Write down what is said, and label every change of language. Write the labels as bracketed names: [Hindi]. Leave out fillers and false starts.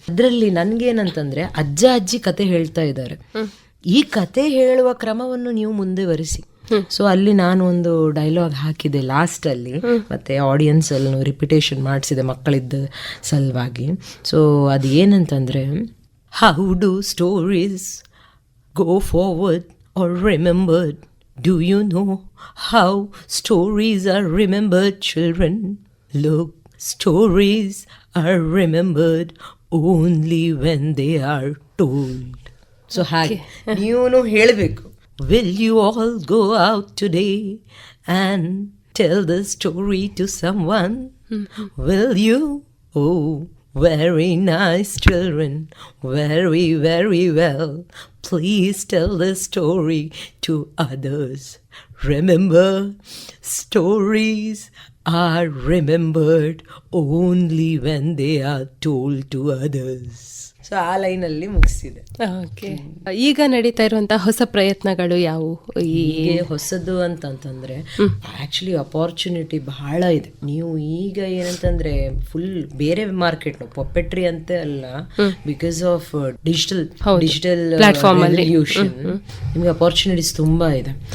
[Kannada] ಅದರಲ್ಲಿ ನನ್ಗೇನಂತಂದ್ರೆ ಅಜ್ಜಿ ಕತೆ ಹೇಳ್ತಾ ಇದ್ದಾರೆ, ಈ ಕತೆ ಹೇಳುವ ಕ್ರಮವನ್ನು ನೀವು ಮುಂದುವರಿಸಿ. ಸೊ ಅಲ್ಲಿ ನಾನು ಒಂದು ಡೈಲಾಗ್ ಹಾಕಿದೆ ಲಾಸ್ಟ್ ಅಲ್ಲಿ, ಮತ್ತೆ ಆಡಿಯನ್ಸ್ ಅಲ್ಲಿ ರಿಪಿಟೇಷನ್ ಮಾಡಿಸಿದೆ ಮಕ್ಕಳಿದ್ದ ಸಲುವಾಗಿ. ಸೊ ಅದು ಏನಂತಂದ್ರೆ, [English] How do stories go forward or remembered? Do you know how stories are remembered, children? Look, stories are remembered only when they are told. So [Kannada] ಹಾಗೆ ನೀವು ಹೇಳಬೇಕು, [English] will you all go out today and tell the story to someone? Will you? Oh, very nice children, very, very well. Please tell the story to others. Remember, stories are remembered only when they are told to others. [Kannada] So ಆ ಲೈನಲ್ಲಿ ಮುಗಿಸಿದೆ. Okay, ಈಗ ನಡೀತಾ ಇರುವಂತಹ ಹೊಸ ಪ್ರಯತ್ನಗಳು ಯಾವುವು? ಹೀಗೆ ಹೊಸದು ಅಂತಂತಂದ್ರೆ ಆಕ್ಚುಲಿ ಅಪಾರ್ಚುನಿಟಿ ಬಹಳ ಇದೆ. ನೀವು ಈಗ ಏನಂತಂದ್ರೆ ಫುಲ್ ಬೇರೆ ಮಾರ್ಕೆಟ್, ಪಪ್ಪೆಟ್ರಿ ಅಂತ ಅಲ್ಲ, because of digital platform revolution ನಿಮ್ಗೆ ಅಪಾರ್ಚುನಿಟೀಸ್ ತುಂಬಾ ಇದೆ.